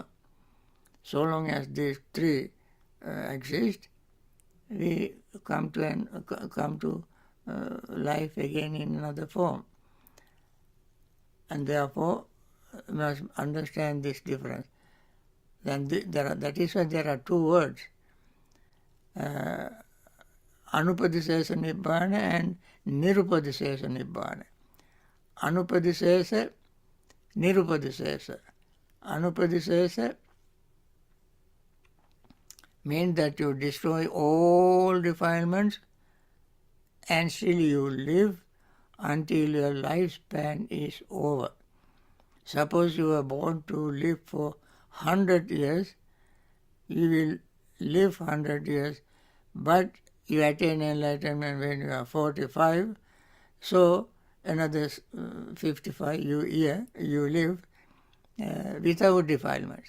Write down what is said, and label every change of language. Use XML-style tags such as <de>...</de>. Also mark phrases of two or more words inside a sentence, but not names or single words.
<en>So long as these 3 exist, we come to life again in another form. And therefore, we must understand this difference. Then that is why there are 2 words,</en> <pi>anupadisesa nibbana and nirupadisesa nibbana. Anupadisesa, nirupadisesa.</pi> <en>Anupadisesa means that you destroy all defilements and still you live until your lifespan is over. Suppose you are born to live for 100 years, you will live 100 years, but you attain enlightenment when you are 45, so another 55 you live without defilements.</en>